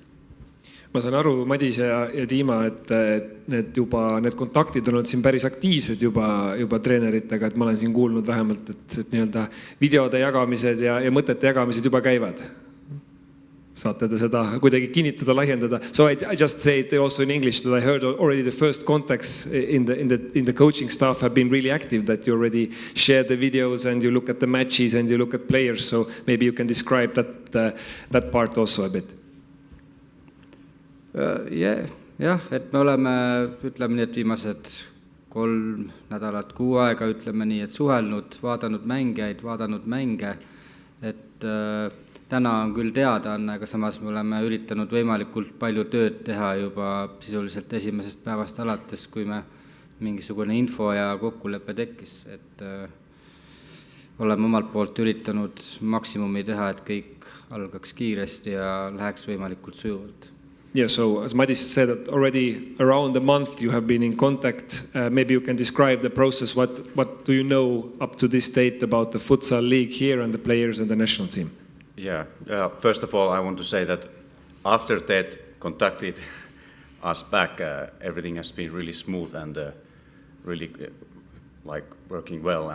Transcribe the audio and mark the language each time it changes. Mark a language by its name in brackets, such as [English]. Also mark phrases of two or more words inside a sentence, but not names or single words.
[Estonian] Ma saan aru, Madis ja Tiima, et need kontaktid on olnud siin päris aktiivsed juba treeneritega, et ma olen siin kuulnud vähemalt, et nii-öelda videode jagamised ja mõtete jagamised juba käivad. Saate te seda kuidagi kinnitada, laiendada? [English] So I just say it also in English that I heard already the first contacts in the coaching staff have been really active, that you already share the videos and you look at the matches and you look at players. So maybe you can describe that part also a bit. [Estonian] Jah, et me oleme, ütleme nii, et viimased 3 nädalat, 6 aega, ütleme nii, et suhelnud, vaadanud mänge, et täna on küll teada, aga samas me oleme üritanud võimalikult palju tööd teha juba sisuliselt esimesest päevast alates, kui me mingisugune info ja kokkulepe tekkis, et oleme omalt poolt üritanud maksimumi teha, et kõik algaks kiiresti ja läheks võimalikult sujuvalt. [English] Yeah, so as Madis said, that already around a month you have been in contact. Maybe you can describe the process. What do you know up to this date about the futsal league here and the players and the national team? Yeah, first of all, I want to say that after that contacted us back, everything has been really smooth and really working well.